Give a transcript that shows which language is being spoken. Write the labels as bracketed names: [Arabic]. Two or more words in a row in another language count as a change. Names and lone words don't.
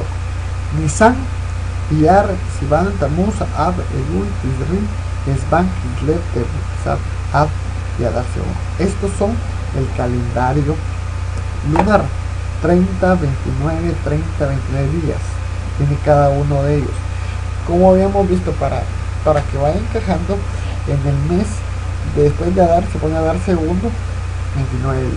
[Spanish] Nisan, Iyar, Sivan, Tamuz, Ab, Elul, Tisri, Esban, Kislev, Tetzat, Ab y Adar Seón. Estos son el calendario lunar. 30, 29, 30, 29 días tiene cada uno de ellos. Como habíamos visto, para que vaya encajando en el mes después de Adar, se pone a dar segundo, 29 días.